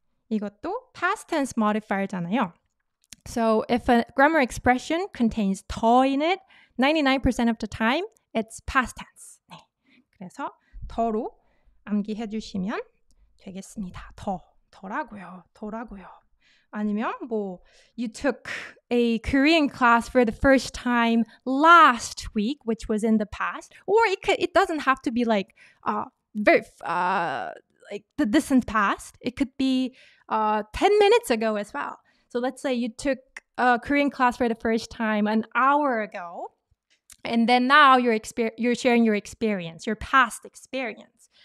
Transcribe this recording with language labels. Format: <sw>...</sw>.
<ko>이것도</ko> <en>past tense modifier잖아요. So if a grammar expression contains 더 in it, 99% of the time, it's past tense.</en> <ko>네. 그래서 더로 암기해 주시면 되겠습니다. 더라고요. 아니면 뭐</ko> <en>you took a Korean class for the first time last week, which was in the past, or it doesn't have to be like very like the distant past. It could be 10 minutes ago as well. So let's say you took a Korean class for the first time an hour ago, and then now you're sharing your experience, your past experience.</en>